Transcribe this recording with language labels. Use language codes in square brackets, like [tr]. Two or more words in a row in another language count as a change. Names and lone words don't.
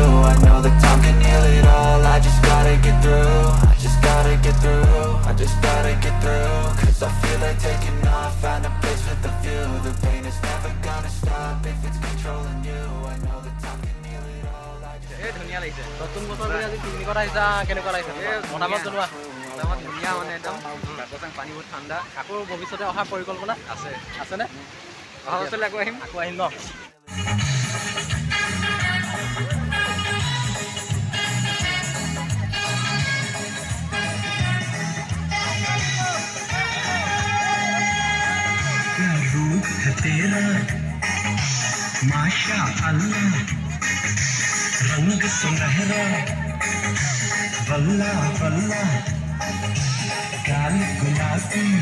[en] I know that time can heal it all. I just gotta get through. I just gotta get through. I just gotta get through. Cause I feel like taking off. Find a place with the view. The pain is never gonna stop if it's controlling you. I know that time can heal it all. I just [as] ধুনীয়া লাগিছে নতুন বছৰ বুলি আজি পিকনিকত আহিছা কেনেকুৱা লাগিছে মতামত জনোৱা একদম ধুনীয়া মানে একদম বাকচাং পানী বহুত ঠাণ্ডা আকৌ ভৱিষ্যতে অহা পৰিকল্পনা আছে আছেনে অহা বছৰলৈ আকৌ আহিম ন [hi] रूप है तेरा [ar] ما شاء الله [hi] रंग सुनहरा वल्ला वल्ला गाल गुलाबी